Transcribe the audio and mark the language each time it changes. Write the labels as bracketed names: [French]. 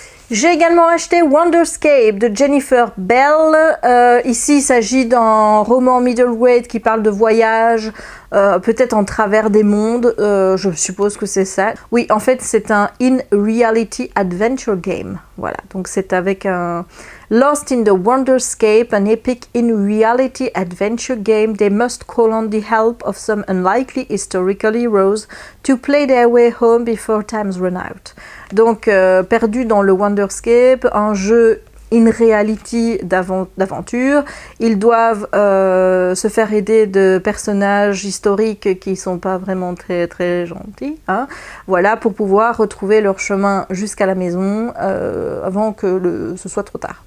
[French] j'ai également acheté Wonderscape de Jennifer Bell. Ici, il s'agit d'un roman middleweight qui parle de voyage, peut-être en travers des mondes. Je suppose que c'est ça. Oui, en fait, c'est un [English] in-reality adventure game. [French] Voilà, donc c'est avec un... [English] Lost in the Wonderscape, an epic in-reality adventure game, they must call on the help of some unlikely historical heroes to play their way home before times run out. [French] Donc, perdu dans le Wonderscape, un jeu in reality d'aventure. Ils doivent se faire aider de personnages historiques qui sont pas vraiment très gentils, hein, voilà, pour pouvoir retrouver leur chemin jusqu'à la maison avant que ce soit trop tard.